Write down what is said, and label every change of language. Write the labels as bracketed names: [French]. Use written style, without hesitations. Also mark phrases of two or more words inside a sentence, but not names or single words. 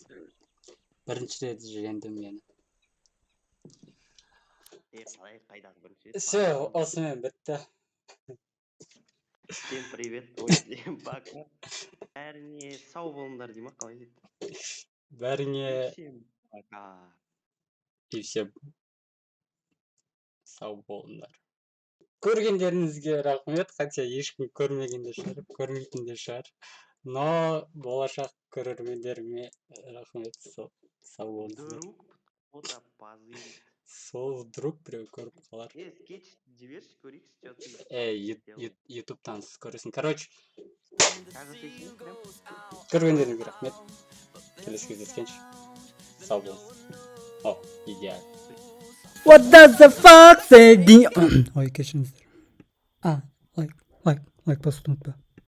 [Kazakh] Бірінші рет жеңдім мені. Қалай қайдағы бірінші рет? Все, осымен бітті. [Russian] Всем привет, ой, всем пока. [Kazakh] Бәріне сау болыңдар дей ма, қалай дейді? Бәріңе [Russian] Всем пока. и все [Kazakh] сау болыңдар. Көргендеріңізге рахмет, хотя ешкім көрмеген де шығар, көрмейтін де шығар. Но болашақ көрермендеріме рахмет, сау болыңыздар. [Russian] Друг кто-то позырит. [Kazakh] Сол вдруг біреу көріп қалар. Скетч жіберші, көрейікші, [Russian] что ты. [Kazakh] Ютубтан сіз көресің. Короче, [Russian] Кажется, прям. [Kazakh] көргендеріңізге рахмет. Келесі кездескенше сау болыңыз. [Russian] О, идеально. [English] What does the fuck say? [Kazakh] Ой, кешіріңіздер. Лайк басуды ұмытпа.